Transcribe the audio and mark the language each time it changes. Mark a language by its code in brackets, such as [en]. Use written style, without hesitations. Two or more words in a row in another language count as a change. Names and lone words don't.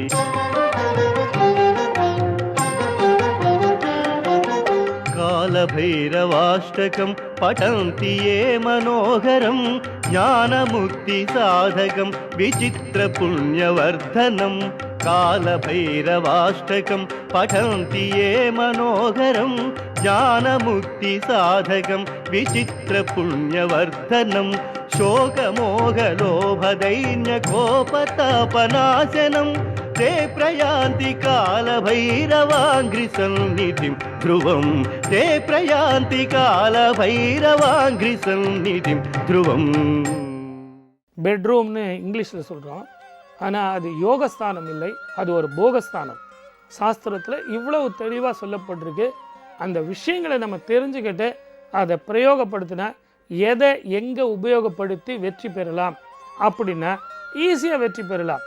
[sa] कालभैरवाष्टकं पठन्ति ये मनोहरं ज्ञानमुक्तिसाधकं विचित्रपुण्यवर्धनं कालभैरवाष्टकं पठन्ति ये मनोहरं ज्ञानमुक्तिसाधकं विचित्रपुण्यवर्धनं शोकमोहलोभदैन्यकोपतापनाशनं ते प्रयान्ति कालभैरवाङ्घ्रिसन्निधिं ध्रुवं ते प्रयान्ति कालभैरवाङ्घ्रिसन्निधिं ध्रुवं [ta] பெட்ரூம்னு இங்கிலீஷில் சொல்கிறோம். ஆனால் அது யோகஸ்தானம் இல்லை, அது ஒரு போகஸ்தானம். சாஸ்திரத்தில் இவ்வளவு தெளிவாக சொல்லப்பட்டிருக்கு. அந்த விஷயங்களை நம்ம தெரிஞ்சுக்கிட்டு அதை பிரயோகப்படுத்தினா எதை எங்கே உபயோகப்படுத்தி வெற்றி பெறலாம் அப்படின்னா ஈஸியாக வெற்றி பெறலாம்.